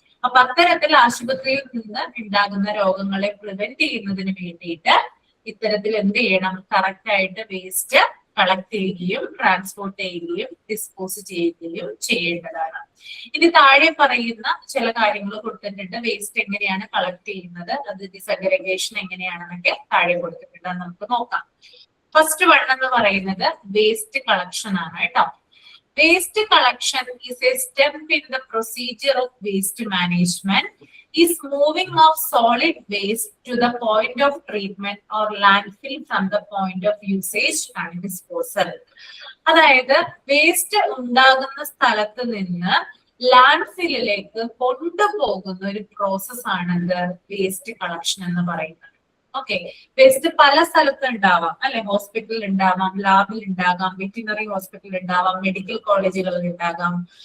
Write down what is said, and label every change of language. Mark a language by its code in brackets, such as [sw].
[ml] അപ്പൊ അത്തരത്തിൽ ആശുപത്രിയിൽ നിന്ന് ഉണ്ടാകുന്ന രോഗങ്ങളെ പ്രിവെന്റ് ചെയ്യുന്നതിന് വേണ്ടിയിട്ട് ഇത്തരത്തിൽ എന്ത് ചെയ്യണം, കറക്റ്റ് ആയിട്ട് വേസ്റ്റ് കളക്ട് ചെയ്യുകയും ട്രാൻസ്പോർട്ട് ചെയ്യുകയും ഡിസ്പോസ് ചെയ്യുകയും ചെയ്യേണ്ടതാണ്. ഇനി താഴെ പറയുന്ന ചില കാര്യങ്ങൾ കൊടുത്തിട്ടുണ്ട്. വേസ്റ്റ് എങ്ങനെയാണ് കളക്ട് ചെയ്യുന്നത്, അത് ഡിസഗ്രിഗേഷൻ എങ്ങനെയാണെന്നൊക്കെ താഴെ കൊടുത്തിട്ടുണ്ട്, നമുക്ക് നോക്കാം. ഫസ്റ്റ് വൺ എന്ന് പറയുന്നത് വേസ്റ്റ് കളക്ഷൻ ആണ് കേട്ടോ. [en] Waste collection is a step in the procedure of waste management. Is moving of solid waste to the point of treatment or landfill from the point of usage and disposal. [ml] അതായത് waste ഉണ്ടാകുന്ന സ്ഥലത്ത് നിന്ന് ലാൻഡ്ഫില്ലിലേക്ക് കൊണ്ടുപോകുന്ന ഒരു process ആണ് waste collection എന്ന് പറയുന്നത്. Okay, waste പല സ്ഥലത്ത് ഉണ്ടാവാം അല്ലെ, ഹോസ്പിറ്റലിൽ ഉണ്ടാവാം, ലാബിൽ ഉണ്ടാകാം, വെറ്റിനറി ഹോസ്പിറ്റലിൽ ഉണ്ടാവാം, മെഡിക്കൽ കോളേജുകളിൽ ഉണ്ടാകാം.